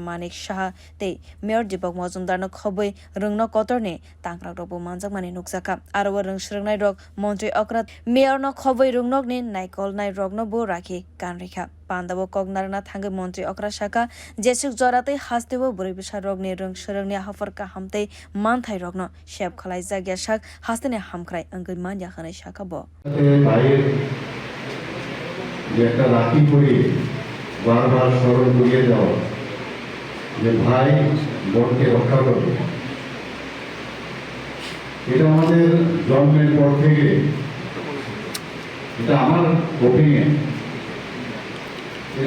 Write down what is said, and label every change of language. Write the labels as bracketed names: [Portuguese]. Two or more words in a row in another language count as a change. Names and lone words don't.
[Kok Borok] Manik Shah te Mayor Deepak Majumdar no khoboi rungno kotor ni tangrak robo manjakmani nukjaka aro rungsrungnai Montri Okrat Mayor no khoboi rungnok ni naikol nai rogno bo rakhi kanrikha pandabo kognarna thangai Montri Okra Shaka jesuk jorate hastebo buribisa rogni rungsrungni hafarka hamte manthai rogno shep khalai jagya shak hastene hamkhrai angoi manya khanai shaka bo [Bangla] একটা রাখি করে বারবার স্মরণ করিয়ে দেওয়া যে ভাই বোনকে রক্ষা করবে এটা আমাদের জন্মের পর থেকে এটা আমার ওপিনিয়ন এটা